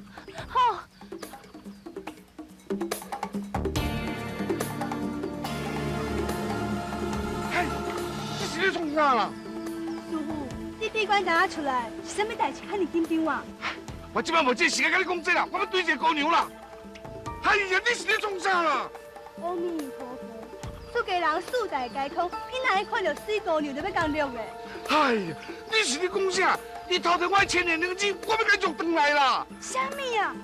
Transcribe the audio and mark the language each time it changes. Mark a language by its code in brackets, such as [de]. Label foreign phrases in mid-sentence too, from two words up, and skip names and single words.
[nan] 好。嘿，这是咧创啥啦？师傅，你闭关哪出来？是啥物代志？遐尼紧张啊？我即摆无这时间甲你讲这啦，我要对一个姑娘啦。哎呀，你是咧创啥啦？阿弥陀佛，出家人四大皆空，你哪会看到水姑娘就要讲录的？哎呀，你是咧讲啥？你偷摕我千年灵芝，我要甲捉回来啦！啥物啊？